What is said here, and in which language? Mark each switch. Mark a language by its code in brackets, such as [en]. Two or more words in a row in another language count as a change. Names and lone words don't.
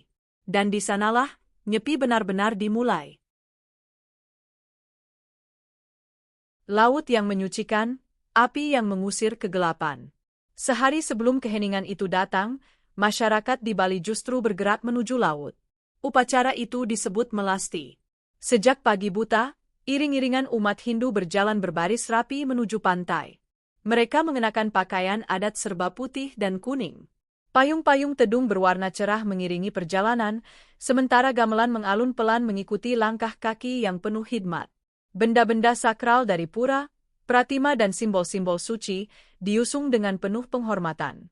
[id] Dan di sanalah Nyepi benar-benar dimulai. Laut yang menyucikan, api yang mengusir kegelapan. Sehari sebelum keheningan itu datang, masyarakat di Bali justru bergerak menuju laut. Upacara itu disebut melasti. Sejak pagi buta, iring-iringan umat Hindu berjalan berbaris rapi menuju pantai. Mereka mengenakan pakaian adat serba putih dan kuning. Payung-payung tedung berwarna cerah mengiringi perjalanan, sementara gamelan mengalun pelan mengikuti langkah kaki yang penuh hikmat. Benda-benda sakral dari pura, pratima dan simbol-simbol suci diusung dengan penuh penghormatan.